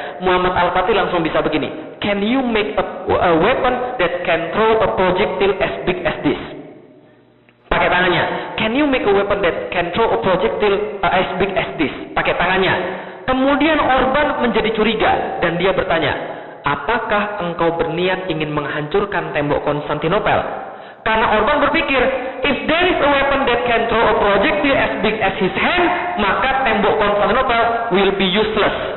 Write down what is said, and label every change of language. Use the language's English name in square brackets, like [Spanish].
[English] Muhammad Al-Fatih [Indonesian] langsung bisa begini, [English] can you make a weapon that can throw a projectile as big as this? [Indonesian] Pakai tangannya, [English] can you make a weapon that can throw a projectile as big as this? [Indonesian] Pakai tangannya. Kemudian Orban menjadi curiga dan dia bertanya, apakah engkau berniat ingin menghancurkan tembok Konstantinopel? Karena Orban berpikir, [English] if there is a weapon that can throw a projectile as big as his hand, [Indonesian] maka tembok Konstantinopel [English] will be useless.